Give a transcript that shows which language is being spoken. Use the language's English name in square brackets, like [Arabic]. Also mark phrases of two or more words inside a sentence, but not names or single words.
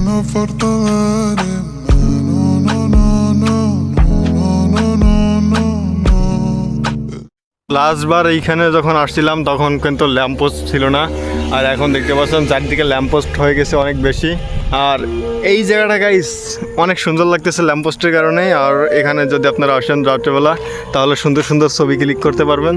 [Spanish] importa dare no, no, no, no, no, no, no, no, no. [Bangla] লাস্টবার এইখানে যখন আসছিলাম তখন কিন্তু ল্যাম্পপোস্ট ছিল না, আর এখন দেখতে পাচ্ছেন চারদিকে ল্যাম্পপোস্ট হয়ে গেছে অনেক বেশি। আর এই জায়গাটা গাইস অনেক সুন্দর লাগতেছে ল্যাম্পপোস্টের কারণে। আর এখানে যদি আপনারা আসেন রাত্রেবেলা তাহলে সুন্দর সুন্দর ছবি ক্লিক করতে পারবেন।